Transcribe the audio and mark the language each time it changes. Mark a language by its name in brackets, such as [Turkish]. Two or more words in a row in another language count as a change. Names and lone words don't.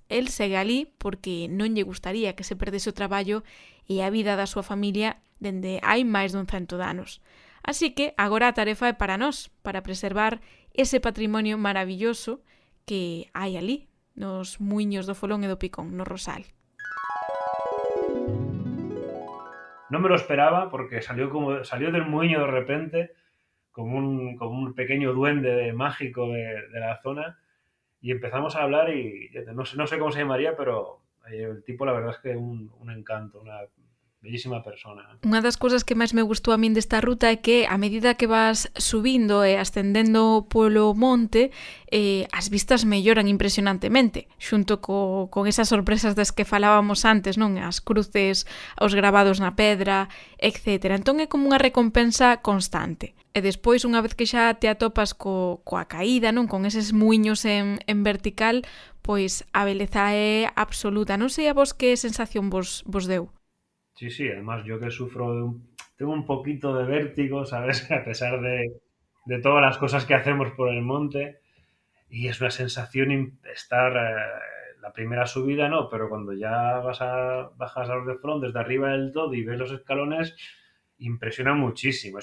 [Galician] El segue ali porque non lle gustaría que se perdese o traballo e a vida da súa familia dende hai máis dun 100 de anos. Así que agora a tarefa é para nós, para preservar ese patrimonio maravilloso que hai ali, nos muiños do Folón e do Picón, no Rosal. [Spanish] No me lo esperaba porque salió del muiño de repente, como un pequeño duende mágico de la zona. Y empezamos a hablar y no sé cómo se llamaría, pero el tipo la verdad es que un encanto, una bellísima persona. [Galician] Unha das cousas que máis me gustou a min desta ruta é que a medida que vas subindo e ascendendo polo monte, as vistas melloran impresionantemente, xunto con esas sorpresas das que falábamos antes, non? As cruces, os gravados na pedra, etc. Entón é como unha recompensa constante. E despois, unha vez que xa te atopas coa caída, non? Con eses muiños en vertical, pois a beleza é absoluta. Non sei a vos que sensación vos deu. [Spanish] Sí, además yo que tengo un poquito de vértigo, ¿sabes? A pesar de todas las cosas que hacemos por el monte, y es una sensación estar la primera subida, no, pero cuando ya bajas a los de front desde arriba del todo y ves los escalones, impresiona muchísimo.